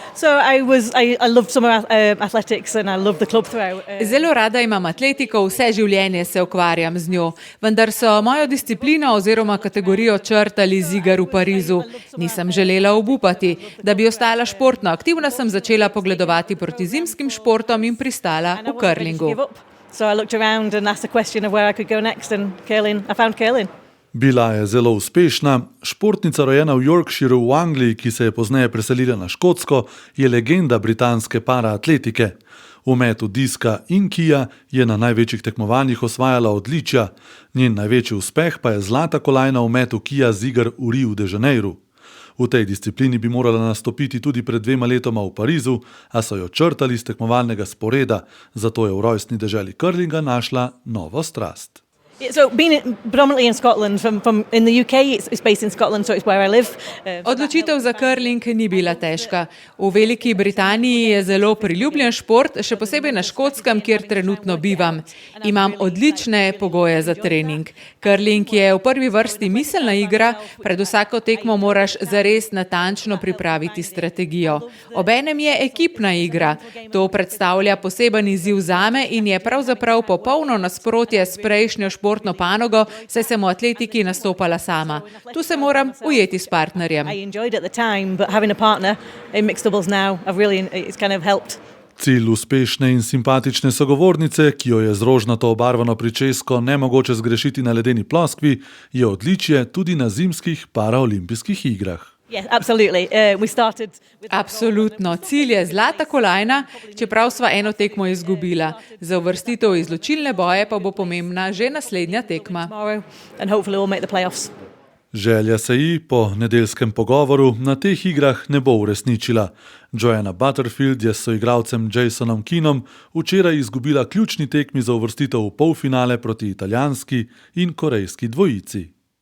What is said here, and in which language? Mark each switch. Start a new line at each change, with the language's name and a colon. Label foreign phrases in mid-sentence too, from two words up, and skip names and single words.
Slovenian: Zelo rada imam atletiko, vse življenje se ukvarjam z njo, vendar so mojo disciplino oziroma kategorijo črtali z iger v Parizu. Nisem želela obupati. Da bi ostala športno aktivna, sem začela pogledovati proti zimskim športom in pristala v curlingu.
English: So I looked around and asked the question of where I could go next and I found curling.
Slovenian: Bila je zelo uspešna. Športnica rojena v Yorkshireu v Angliji, ki se je pozneje preselila na Škotsko, je legenda britanske paraatletike. V metu diska in kija je na največjih tekmovanjih osvajala odličja, njen največji uspeh pa je zlata kolajna v metu kija z iger v Riu de Janeiru. V tej disciplini bi morala nastopiti tudi pred 2 letoma v Parizu, a so jo črtali z tekmovalnega sporeda, zato je v rojstni deželi curlinga našla novo strast.
English: So being predominantly in Scotland, from in the UK, it's based in Scotland, so it's where I live.
Slovenian: Odločitev za curling ni bila težka. V Veliki Britaniji je zelo priljubljen šport, še posebej na Škotskem, kjer trenutno bivam. Imam odlične pogoje za trening. Curling je v prvi vrsti miselna igra, pred vsako tekmo moraš zares natančno pripraviti strategijo. Obenem je ekipna igra. To predstavlja poseben izziv zame in je pravzaprav popolno nasprotje s prejšnjo športno panogo, saj sem v atletiki nastopala sama. Tu se moram ujeti s partnerjem.
English: I enjoyed it at the time, but having a partner in mixed doubles now, it's kind of helped.
Slovenian: Cilj uspešne in simpatične sogovornice, ki jo je z rožnato obarvano pričesko nemogoče zgrešiti na ledeni ploskvi, je odličje tudi na zimskih paraolimpijskih igrah.
English: Yeah, absolutely. We started with
Slovenian: Absolutno. Cilj je zlata kolajna, čeprav sva eno tekmo izgubila. Za uvrstitev v izločilne boje pa bo pomembna že naslednja tekma.
English: tomorrow, and hopefully we'll make the playoffs.
Slovenian: Želja se ji po nedeljskem pogovoru na teh igrah ne bo uresničila. Joanna Butterfield je s soigralcem Jasonom Keenom včeraj izgubila ključni tekmi za uvrstitev v polfinale proti italijanski in korejski dvojici.